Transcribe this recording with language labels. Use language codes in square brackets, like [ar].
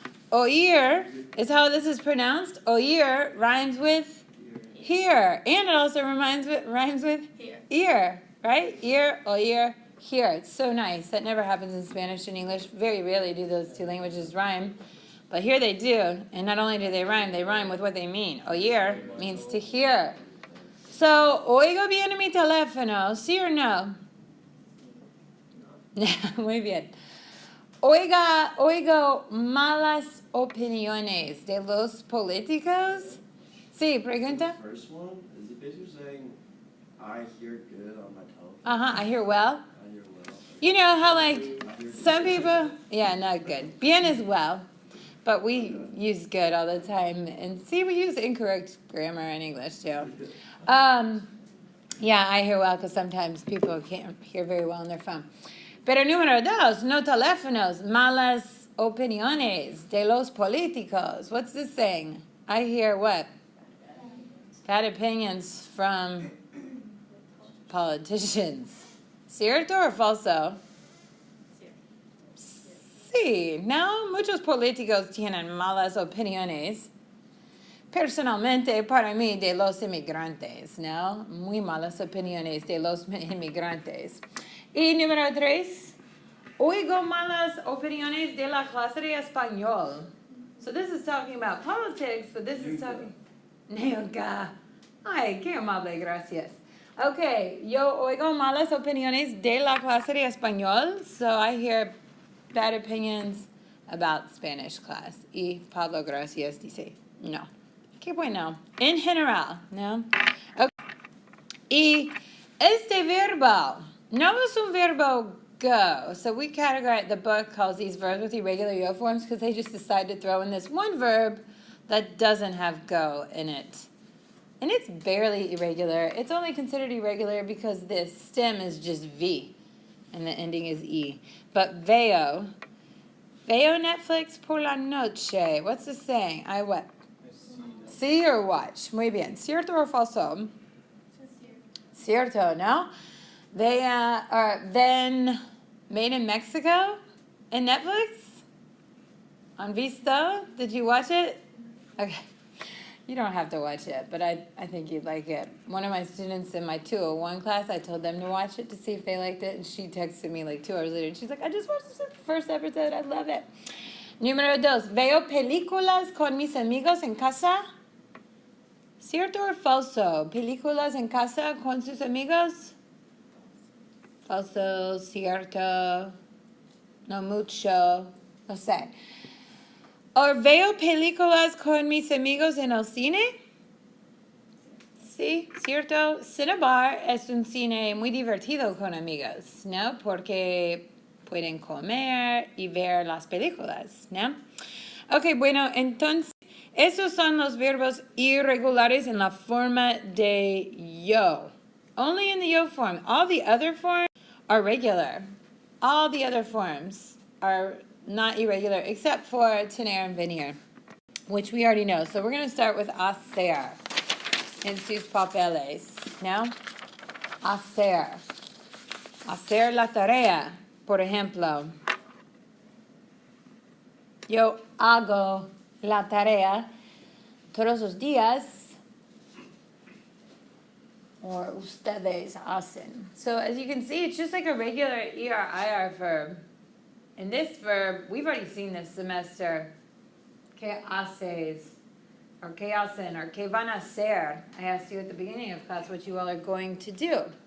[en] Oír is how this is pronounced. Oír rhymes with hear. And it also rhymes with ear, right? Ear, oír, hear. It's so nice. That never happens in Spanish and English. Very rarely do those two languages rhyme. But here they do. And not only do they rhyme with what they mean. Oír means to hear. [es] So, oigo bien en mi teléfono, ¿sí or no? Muy bien. Oigo malas opiniones de los políticos. Sí, pregunta. [en] The first one, is it basically saying, I hear good on my telephone? I hear well. I hear well. You know how like some people, yeah, not good. Bien is well, but we use good all the time. And see, we use incorrect grammar in English too. Yeah, I hear well because sometimes people can't hear very well on their phone. [es] Pero número 2, no teléfonos, malas opiniones de los políticos. [en] What's this saying? I hear what? Bad opinions from politicians. [es] ¿Cierto o falso? Sí, no, muchos políticos tienen malas opiniones. Personalmente, para mí, de los inmigrantes, ¿no? Muy malas opiniones de los inmigrantes. Y número 3, oigo malas opiniones de la clase de español. [en] So this is talking about politics, but this is talking... [es] Nunca. Ay, qué amable, gracias. Okay, yo oigo malas opiniones de la clase de español, [en] so I hear bad opinions about Spanish class. [es] Y Pablo, gracias, dice, no. Qué bueno. En general, ¿no? Okay. Y este verbo, no es un verbo go. [en] So we categorize, the book calls these verbs with irregular yo forms because they just decide to throw in this one verb that doesn't have go in it. And it's barely irregular. It's only considered irregular because the stem is just V and the ending is E. [es] But veo Netflix por la noche. [en] What's this saying? I what? See or watch. [es] Muy bien. ¿Cierto o falso? Cierto, no? [en] They are then made in Mexico in Netflix? On Visto? Did you watch it? Okay. You don't have to watch it, but I think you'd like it. One of my students in my 201 class, I told them to watch it to see if they liked it, and she texted me like 2 hours later, and she's like, I just watched the first episode, I love it. [es] Número 2, veo películas con mis amigos en casa. ¿Cierto o falso? ¿Películas en casa con sus amigos? Falso, cierto, no mucho, no sé. ¿O veo películas con mis amigos en el cine? Sí, cierto. Cinebar es un cine muy divertido con amigos, ¿no? Porque pueden comer y ver las películas, ¿no? Ok, bueno, entonces, esos son los verbos irregulares en la forma de yo. [en] Only in the yo form. All the other forms are regular. All the other forms are not irregular except for tener and venir, which we already know. So we're going to start with hacer [es] en sus papeles. [en] Now, hacer. [es] Hacer la tarea, por ejemplo. Yo hago la tarea todos los días, or ustedes hacen. [en] So as you can see, it's just like a regular ER-IR verb. And this verb, we've already seen this semester. [es] ¿Qué haces? [en] Or [es] ¿qué hacen? [en] Or [es] ¿qué van a hacer? [en] I asked you at the beginning of class what you all are going to do.